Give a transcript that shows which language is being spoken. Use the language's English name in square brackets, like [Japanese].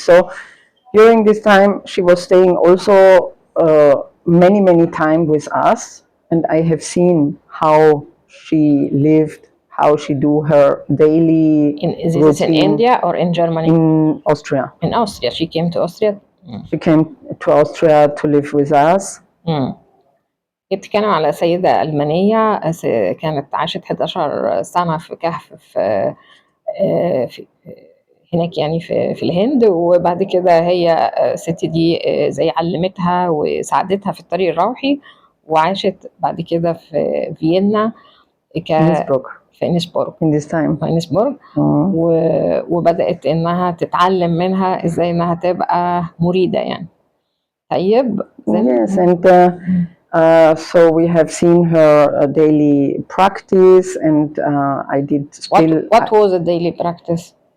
[English] So during this time, she was staying also many times with us, and I have seen how she lived, how she do her daily Is this in India or in Germany? In Austria. In Austria. She came to Austria? She came to Austria to live with us. [Arabic] بتتكلم على سيدة ألمانية كانت عاشت 11 سنة في كهف في هناك يعني في الهند، وبعد كده هي الست دي زي علمتها وساعدتها في الطريق الروحي، وعاشت بعد كده في فيينا في إنسبورغ وبدأت إنها تتعلم منها إزاي إنها تبقى مريدة يعني. طيب. [English] Yes, and so we have seen her daily practice, and I did still. What was the daily practice?